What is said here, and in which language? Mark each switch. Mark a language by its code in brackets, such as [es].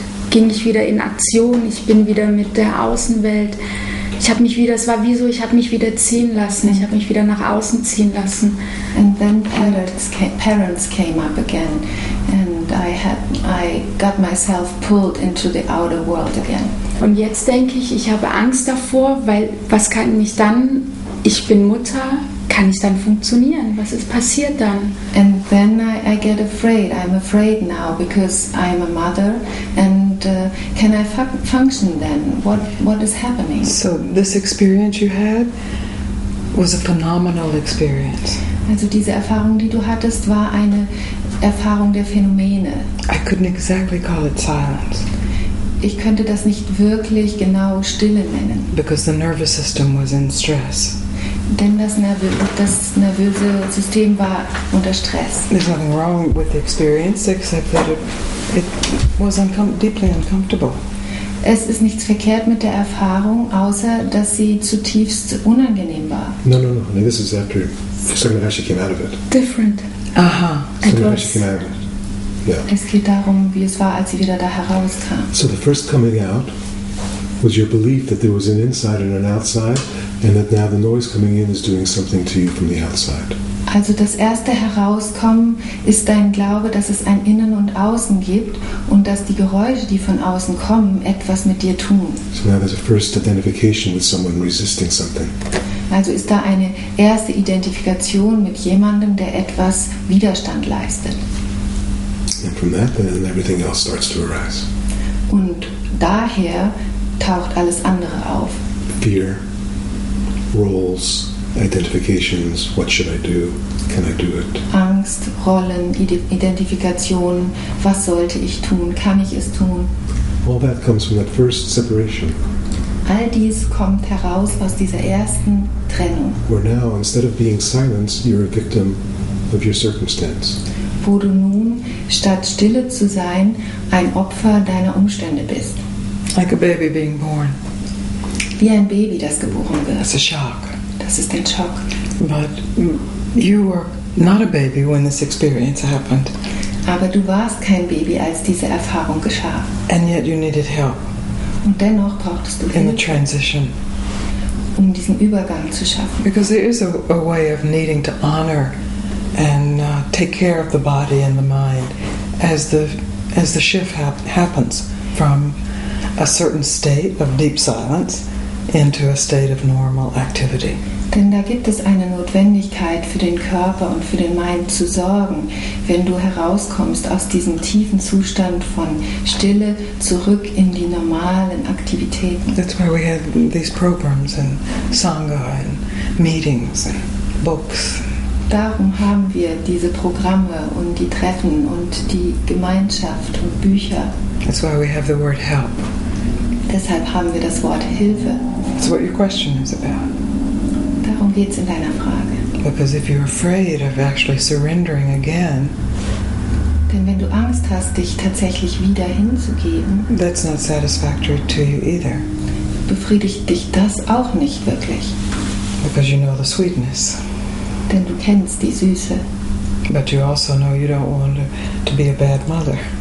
[de] Ging ich wieder in Aktion. Ich bin wieder mit der Außenwelt. Es war wie so, ich habe mich wieder ziehen lassen. Ich habe mich wieder nach außen ziehen lassen. [en] And then parents came up again, and I got myself pulled into the outer world again. [de] Und jetzt denke ich, ich habe Angst davor, weil was kann ich dann? Ich bin Mutter, kann ich dann funktionieren? Was ist passiert dann? [en] And then I get afraid. I'm afraid now because I'm a mother, and And can I function then? What is happening? So this experience you had was a phenomenal experience. [de] Also diese Erfahrung, die du hattest, war eine Erfahrung der Phänomene. [en] I couldn't exactly call it silence [de] Ich könnte das nicht wirklich genau Stille nennen, [en] because the nervous system was in stress. [de] denn das nervöse System war unter Stress. [en] There's nothing wrong with the experience except that it was deeply uncomfortable. [de] Es ist nichts verkehrt mit der Erfahrung, außer dass sie zutiefst unangenehm war. [en] No. This is after. She's talking about how she came out of it. Different. Aha. She's talking about how she came out of it. Yeah. [de] Es geht darum, wie es war, als sie wieder da herauskam. [en] So the first coming out was your belief that there was an inside and an outside, and that now the noise coming in is doing something to you from the outside. [de] Also das erste Herauskommen ist dein Glaube, dass es ein Innen und Außen gibt und dass die Geräusche, die von außen kommen, etwas mit dir tun. [en] So now there's a first identification with someone resisting something. [de] Also ist da eine erste Identifikation mit jemandem, der etwas Widerstand leistet. [en] And from that, then everything else starts to arise. [de] Und daher taucht alles andere auf. [en] Fear, roles, identifications, what should I do? Can I do it? [de] Angst, Rollen, Identifikation, was sollte ich tun, kann ich es tun? [en] All that comes from that first separation. [de] All dies kommt heraus aus dieser ersten Trennung, [en] Where now, instead of being silenced, you're a victim of your circumstance. [de] wo du nun, statt stille zu sein, ein Opfer deiner Umstände bist. [en] Like a baby being born. [de] Wie ein Baby, das geboren [en] It's a [de] wird. [en] shock. [de] Das ist ein Schock. [en] But you were not a baby when this experience happened, [de] Aber du warst kein Baby, als diese Erfahrung geschah. [en] and yet you needed help [de] Und dennoch brauchtest du [en] in the [de] Hilfe, [en] transition. [de] um diesen Übergang zu schaffen. [en] Because there is a way of needing to honor and take care of the body and the mind as the shift happens from a certain state of deep silence into a state of normal activity. [de] Denn da gibt es eine Notwendigkeit für den Körper und für den Mind zu sorgen, wenn du herauskommst aus diesem tiefen Zustand von Stille zurück in die normalen Aktivitäten. [en] That's why we have these programs and Sangha and meetings and books. [de] Darum haben wir diese Programme und die Treffen und die Gemeinschaft und Bücher. [en] That's why we have the word help. [de] Deshalb haben wir das Wort Hilfe. [en] That's what your question is about. [de] Darum geht es in deiner Frage. [en] Because if you're afraid of actually surrendering again, [de] Denn wenn du Angst hast, dich tatsächlich wieder hinzugeben, [en] that's not satisfactory to you either. [de] befriedigt dich das auch nicht wirklich. [en] Because you know the sweetness. [de] Denn du kennst die Süße. [en] But you also know you don't want to be a bad mother.